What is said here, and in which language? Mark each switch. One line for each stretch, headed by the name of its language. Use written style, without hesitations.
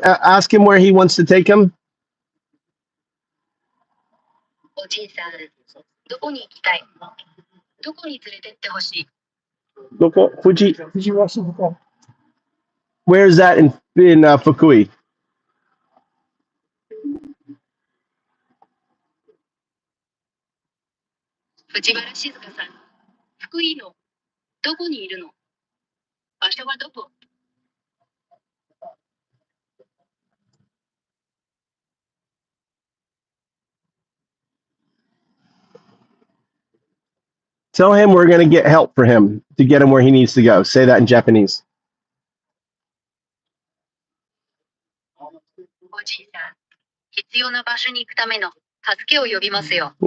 English: Ask him where he wants to take him.
Japanese: おじいさん、どこに行きたいどこに連れてってほしいどこ？藤原静香。
English: Where is that in Fukui?
Japanese: 藤原静香さん、福井のどこにいるの場所はどこ
English: Tell him we're going to get help for him to get him where he needs to go. Say that in Japanese.
Japanese: おじいさん、必要な場所に行くための助けを呼びますよ。